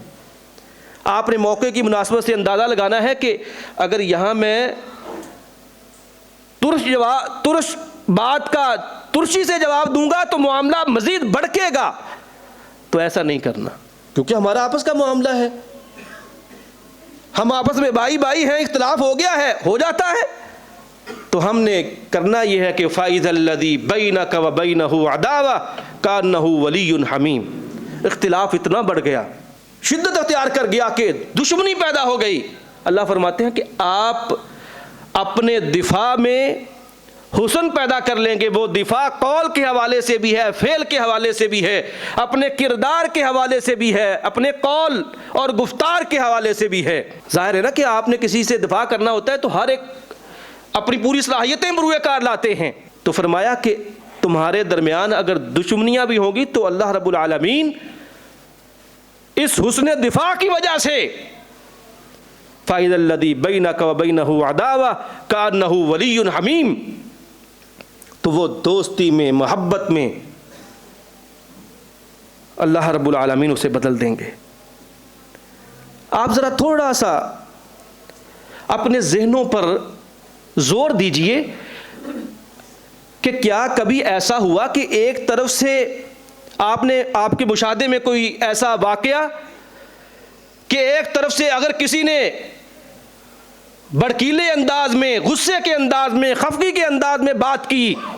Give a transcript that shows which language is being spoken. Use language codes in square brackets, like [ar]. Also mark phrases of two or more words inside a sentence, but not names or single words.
[hi] आपने मौके की मुनासबत से अंदाज़ा लगाना है कि अगर यहाँ मैं तुरश बात का तुरशी से जवाब दूंगा तो मामला मज़ीद भड़केगा, तो ऐसा नहीं करना, क्योंकि हमारा आपस का मामला है, हम आपस में भाई भाई हैं, इख्तिलाफ हो गया है, हो जाता है, तो हमने करना यह है कि [ar] فإذا الذي بينك وبينه عداوة كأنه ولي حميم. [hi] इख्तिलाफ इतना बढ़ गया, शिद्दत अख्तियार कर गया कि दुश्मनी पैदा हो गई। अल्लाह फरमाते हैं कि आप अपने दिफा में हुस्न पैदा कर लेंगे। वो दिफा कौल के हवाले से भी है, फेल के हवाले से भी है, अपने किरदार के हवाले से भी है, अपने कौल और गुफ्तार के हवाले से भी है। जाहिर है ना कि आपने किसी से दिफा करना होता है तो हर एक अपनी पूरी सलाहियतें बरूए कार लाते हैं। तो फरमाया कि तुम्हारे दरमियान अगर दुश्मनियाँ भी होंगी तो [ar] الله رب العالمين [hi] इस हुस्न दिफा की वजह से [ar] فإذا الذي بينك وبينه عداوة كأنه ولي حميم, [hi] तो वो दोस्ती में, मोहब्बत में [ar] الله رب العالمين [hi] उसे बदल देंगे। आप ज़रा थोड़ा सा अपने जहनों पर जोर दीजिए कि क्या कभी ऐसा हुआ कि एक तरफ से आपके मुशाहदे में कोई ऐसा वाक़या कि एक तरफ से अगर किसी ने भड़कीले अंदाज में, गुस्से के अंदाज में, खफगी के अंदाज में बात की,